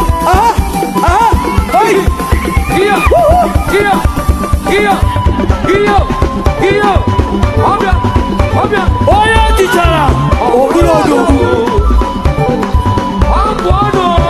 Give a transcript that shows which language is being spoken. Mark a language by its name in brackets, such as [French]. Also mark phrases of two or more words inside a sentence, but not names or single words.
[Igbo] Aha! Aha! Hey! Iya! Woohoo! Iya! Iya! Iya! Ọbịa! Ọbịa! Onye tichara, ọ bụrụ odogwu. Abụ ọnụ!